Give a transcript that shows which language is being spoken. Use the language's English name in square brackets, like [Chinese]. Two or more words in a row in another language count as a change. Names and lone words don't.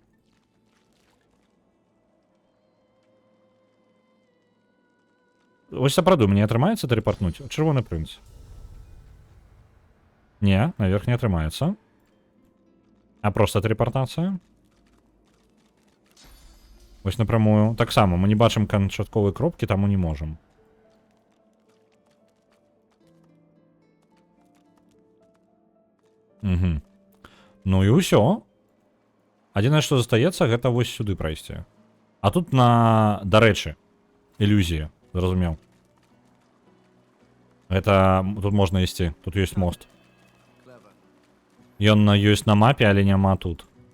[Belarusian] Вось сапраўды, мне атрымаецца тэлепартнуць? Чырвоны прынц. Не, наверх не атрымаецца. А проста тэлепартацыя? [Ukrainian] Ось напрямую. Так само, ми не бачимо канчаткової кропки, тому не можемо. Угу. [Belarusian] Ну і ўсё. Адзінае, што застаецца, гэта вось сюды прайсці. А тут дарэчы, ілюзія, зразумеў. Гэта тут можна ісці, тут ёсць мост. Ён ёсць на мапе, але няма тут.